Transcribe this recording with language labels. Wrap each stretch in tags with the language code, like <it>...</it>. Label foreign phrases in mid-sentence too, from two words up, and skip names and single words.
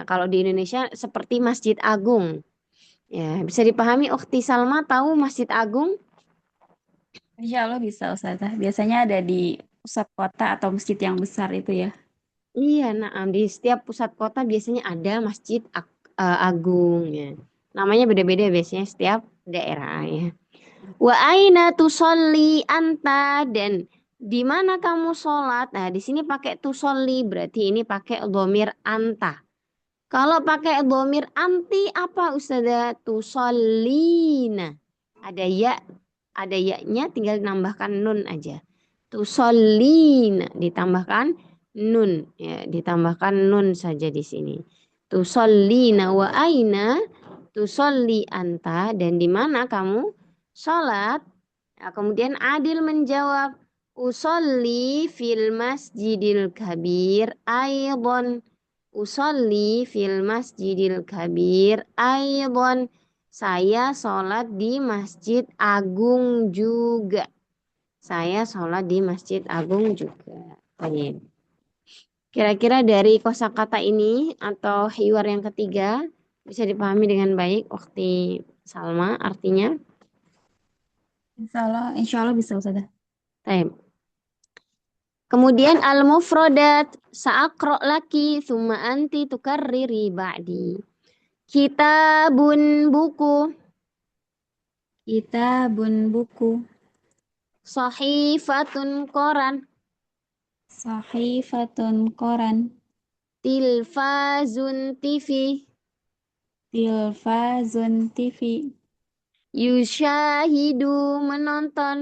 <id>Kalau di Indonesia seperti Masjid Agung. Ya, bisa dipahami Ukhti Salma tahu Masjid Agung?</id> <ar>إن شاء الله</ar> <id>bisa Ustazah. Biasanya ada di pusat kota atau masjid yang besar itu ya. Iya, nah di setiap pusat kota biasanya ada Masjid Agung ya. Namanya beda-beda biasanya setiap daerah ya.</id> <ar>وأين تصلي أنت</ar> <id>dan di mana kamu sholat? Nah, di sini pakai tusolli berarti ini pakai</id> <ar>ضمير أنت.</ar> <id>Kalau pakai</id> <ar>ضمير أنتِ</ar> <id>apa Ustazah? Tusallina. Ada ya, ada ya-nya tinggal nambahkan nun aja. Tusallina ditambahkan nun ya, ditambahkan nun saja di sini.</id> <ar>تصلين وأين تصلي أنت</ar> <id>dan di mana kamu sholat? Nah, kemudian Adil menjawab,</id> <ar>أصلي في المسجد الكبير أيضا. أصلي في المسجد الكبير أيضا.</ar> <id>Saya sholat di Masjid Agung juga. Saya sholat di Masjid Agung juga. Baik. Kira-kira dari kosakata ini atau hiwar yang ketiga bisa dipahami dengan baik Ukti Salma artinya.</id> <ar>إن شاء الله</ar> <id>bisa Ustazah. Baik. Kemudian</id> <ar>المفردات سأقرأ لك ثم أنت تكررين بعدي.</ar> <id>Kitabun buku, Kitabun buku, sahifatun koran, sahifatun koran, tilfazun TV, tilfazun TV, yushahidu menonton.</id>